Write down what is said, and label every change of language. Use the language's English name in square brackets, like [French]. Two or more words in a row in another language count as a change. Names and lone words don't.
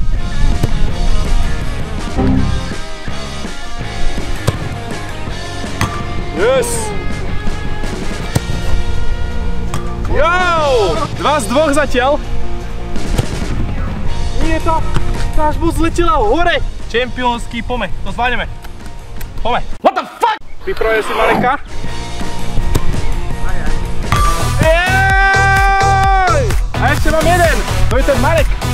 [English] Yes! Yo! [Slovak] 2 z 2 zatiaľ. Nie to. Až mu zletela hore. Čempionsky, pome. To zvládneme. Pome. [English] What the fuck? [Slovak] Pripravuje si Mareka. Jej! A ešte mám jeden. To je ten Marek.